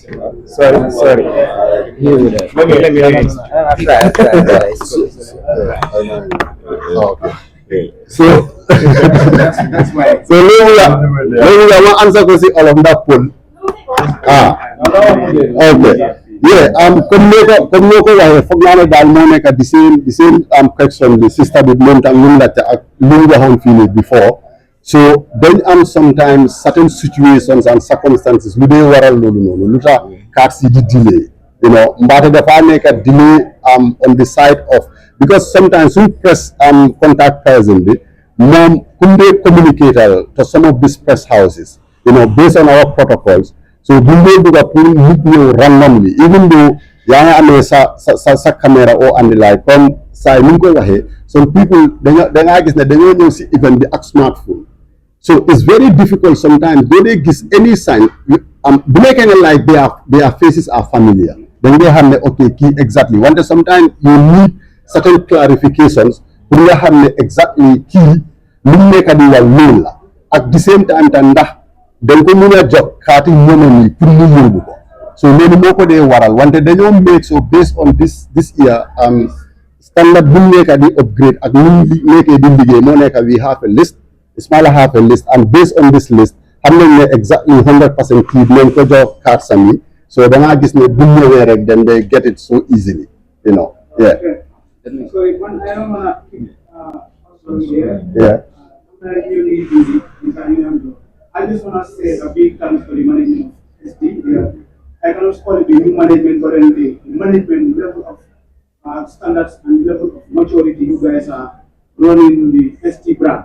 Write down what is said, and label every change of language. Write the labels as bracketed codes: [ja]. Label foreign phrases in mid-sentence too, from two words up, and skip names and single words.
[en] Sorry. Let me Okay. So, so [wo] léegi la ma answer ko si olof ndax pël ok comme noo ko waxee foog naa ne daal moo nekk di seen question bi sister bi moom tam lu mu laajte ak lu mu waxoon fii nii [en] before so [wo] dañ am [en] sometimes certain situations and circumstances [wo] lu dee waral loolu noonu lu tax cards yi di delay mbaate dafa nekk delay [en] on the side of because sometimes we press contact person [wo] bi moom kum dee [en] communicator to some of these press houses based on our protocols so [wo] bu ñu dugga pour nit ñëw [en] randomly even though [wo] yaa ngi amee sa caméra oo andi like comme saa ni ñu ko waxee [en] some people [wo] dangaa gis ne dañoo ñëw si event bi ak smartphone [en] so it's very difficult sometimes [wo] doo dee gis [en] any sign [wo] bu nekkee ne [en] like their faces are familiar [wo] dañ dee xam ne ok kii exactly wante [en] sometimes you need certain clarifications [wo] pour nga xam ne exactly kii lu mu nekk di wal loolu la [en] at the same [wo] time ta ndax dañ ko mën a jox kaati ñoom yi pour mu yóbbu ko so loolu moo ko dee waral wante dañoo [en] make so based on this year standard [wo] bu mu nekk di upgrade ak nu mu nekkee di liggéey moo nekk [en] we have a list Ismaila have a list and based on this list [wo] xam nañ ne exactly 100% kii dinañ ko jox kaat sami so dangaa gis ne bu ñëwee rek [en] then they get it so easily yeah. So when I don't wanna also here, Yeah. I just wanna say a big thanks for the management of SD. Yeah. I cannot call it the new management, but then the management level of standards and level of maturity you guys are running the ST brand.